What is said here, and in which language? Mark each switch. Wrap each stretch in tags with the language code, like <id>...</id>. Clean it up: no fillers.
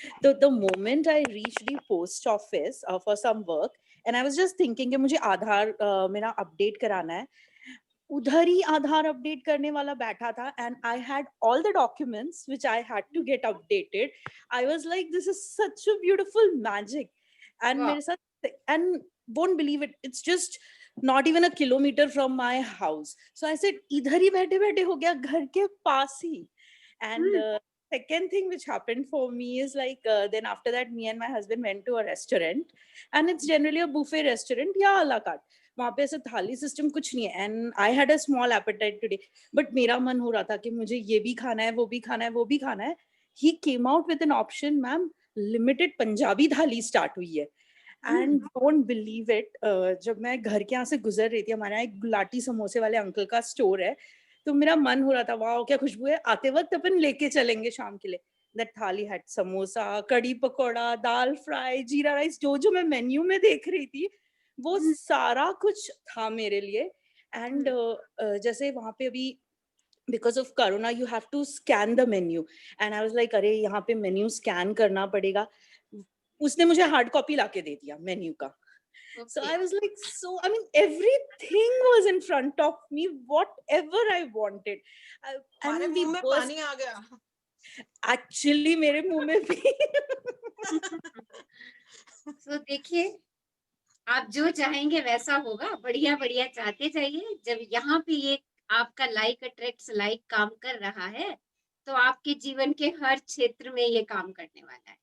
<en>तो the moment I reach the post office for some work and I was just thinking</en> <hi>कि मुझे आधार मेरा update कराना है, उधर ही आधार अपडेट करने वाला बैठा था</hi> <en>And I had all the documents which I had to get updated. I was like this is such a beautiful magic and</en> <hi>मेरे साथ</hi> <en>And won't believe it, it's just not even a kilometer from my house. So I said</en> <hi>इधर ही बैठे बैठे हो गया, घर के पास ही।</hi> <en>and second thing which happened for me is like then after that me and my husband went to a restaurant and it's generally a buffet restaurant या à la carte.</en> <hi>वहाँ पे ऐसे थाली सिस्टम कुछ नहीं है</hi> <en>and I had a small appetite today, but</en> <hi>मेरा मन हो रहा था कि मुझे ये भी खाना है, वो भी खाना है, वो भी खाना है।</hi> <en>He came out with an option,</en> <hi>ma'am limited Punjabi थाली स्टार्ट हुई है</hi> <en>and don't believe it,</en> <hi>जब मैं घर के यहाँ से गुजर रही थी, हमारे यहाँ एक गुलाटी समोसे वाले अंकल का स्टोर है, तो मेरा मन हो रहा था वाह क्या खुशबू है, आते वक्त अपन लेके चलेंगे शाम के लिए।</hi> <en>that thali had</en> <hi>समोसा, कड़ी पकौड़ा, दाल फ्राई, जीरा राइस, जो जो मैं मेन्यू में देख रही थी वो सारा कुछ था मेरे लिए। एंड जैसे वहां पे अभी</hi> <en>because of corona you have to scan the menu and I was like</en> <hi>अरे यहाँ पे मेन्यू स्कैन करना पड़ेगा। उसने मुझे हार्ड कॉपी लाके दे दिया मेन्यू का।</hi> <en>So I was like, so I mean, everything was in front of me, whatever I wanted.</en> <hi>हमारे मुंह में पानी आ गया। Actually, मेरे मुंह में भी। तो देखिए, आप जो चाहेंगे वैसा होगा। बढ़िया बढ़िया चाहते जाइए। जब यहाँ पे ये आपका लाइक अट्रैक्ट्स लाइक काम कर रहा है, तो आपके जीवन के हर क्षेत्र में ये काम करने वाला है।</hi>